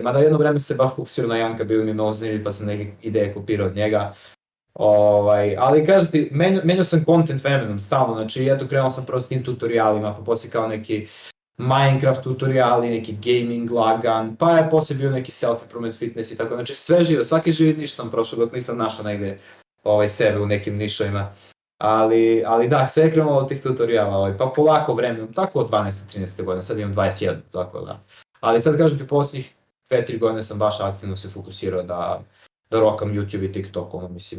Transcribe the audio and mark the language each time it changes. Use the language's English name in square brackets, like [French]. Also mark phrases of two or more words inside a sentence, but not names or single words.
[Bosnian] Mada jedno vreme se baš fokusirao na Janka, bio mi mnogo zanimljiv pa sam neke ideje kopirao od njega. Ali kažem ti, menjao sam content vremenom stalno, znači eto krenuo sam prvo s tim tutorialima, pa poslije kao neki Minecraft tutoriali, neki gaming lagan, pa je poslije bio neki [English] self-improvement fitness [Bosnian] i tako, znači sve živo, svaki živi niš sam prošao dok nisam našao negdje sebe u nekim nišovima. Ali da, sve je krenulo od tih tutoriala, pa polako vremenom, tako od 12-13 godina, sad imam 21, tako da. Ali sad kažem ti, posljednjih 2-3 godine sam baš aktivno se fokusirao da rokam YouTube i TikTok, mislim.